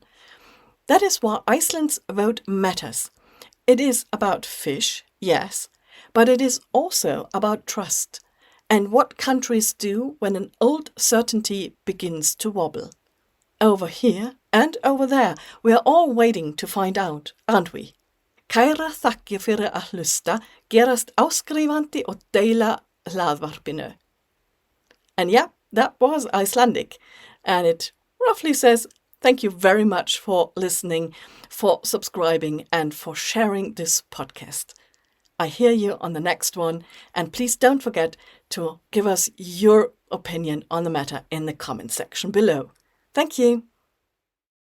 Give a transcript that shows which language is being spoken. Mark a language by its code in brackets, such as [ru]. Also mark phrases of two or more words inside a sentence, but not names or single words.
[en] That is why Iceland's vote matters. It is about fish, yes, but it is also about trust and what countries do when an old certainty begins to wobble. Over here and over there, we are all waiting to find out, aren't we? [is] Kærar þakkir fyrir að hlusta, gerast áskrifandi og deila hlaðvarpinu. [en] And yeah, that was Icelandic, and it roughly says, thank you very much for listening, for subscribing, and for sharing this podcast. I hear you on the next one, and please don't forget to give us your opinion on the matter in the comment section below.